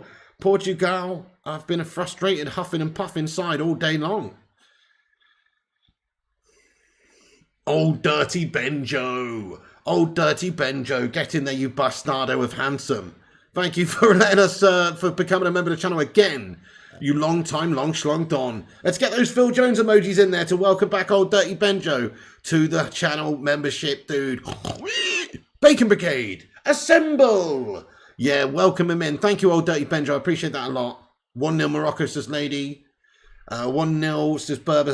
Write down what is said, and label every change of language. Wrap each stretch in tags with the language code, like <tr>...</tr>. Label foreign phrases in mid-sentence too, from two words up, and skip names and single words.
<en>Portugal, I've been a frustrated huffing and puffing side all day long. Old Dirty Benjo. Old Dirty Benjo. Get in there, you bastardo of handsome. Thank you for letting us, for becoming a member of the channel again. You long time, long schlong don. Let's get those Phil Jones emojis in there to welcome back Old Dirty Benjo to the channel membership, dude. Bacon Brigade, assemble. Yeah, welcome him in. Thank you, Old Dirty Benjo. I appreciate that a lot. 1-0 Morocco, says Lady. 1-0, says Berber.</en>